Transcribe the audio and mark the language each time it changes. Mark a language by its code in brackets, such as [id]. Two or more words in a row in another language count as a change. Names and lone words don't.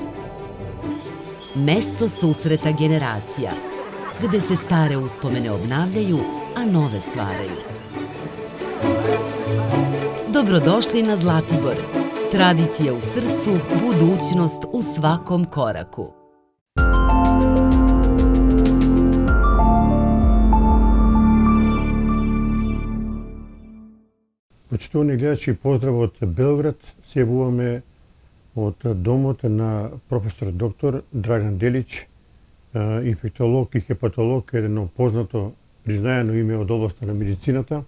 [sr] Mesto susreta generacija, gde se stare uspomene obnavljaju, a nove stvaraju. Dobrodošli na Zlatibor. Tradicija u srcu, budućnost u svakom koraku. [mk] Почитувани гледачи, поздрав од Белград. Се јавуваме од домот на професор доктор Драган Делич, инфектолог и хепатолог, едно познато признаено име од областа на медицината.